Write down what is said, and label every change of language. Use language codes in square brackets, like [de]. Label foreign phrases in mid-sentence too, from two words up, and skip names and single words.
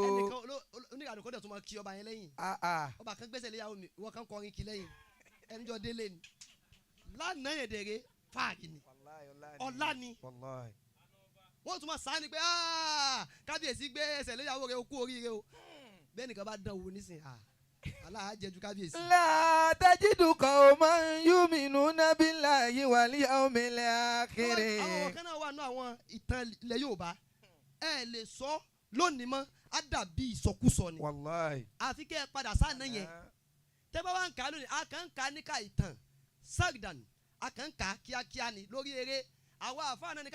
[yo] ẹnìkan oníkànnì kó dẹ̀ tún máa kí ọba yẹn lẹ́yìn. ọba kan gbẹ́sẹ̀ léyàwó mi wọ́n kan kọrin kí lẹ́yìn ẹnìjọ́ délé ni. lánàá yẹn dẹ̀rẹ̀ fáàgì ni ọ̀la ni wọ́n tún máa sáà ni pé kábíyèsí gbé ẹsẹ̀ léyàwó rẹ̀ o kú oríire o bẹ́ẹ̀ nìkan bá dán wò nísìn aláà jẹjú kábíyèsí. [ar] لا تجد قوما يؤمنون بالله و اليوم الآخر. [yo] àwọn kan náà wà nù àwọn ìtàn ilẹ̀ Yorùbá ẹ lè sọ lónìí mọ́ á dàbí ìsọkúsọ ni. Wallahi. àfi kẹ́ ẹ padà sáà yẹn tẹ́ bá wà ń kà á lónìí a kàn ń kà á níka ìtàn sagdan a kàn ń kà á kíákíá ni lórí eré àwa àfáà náà ní káwọn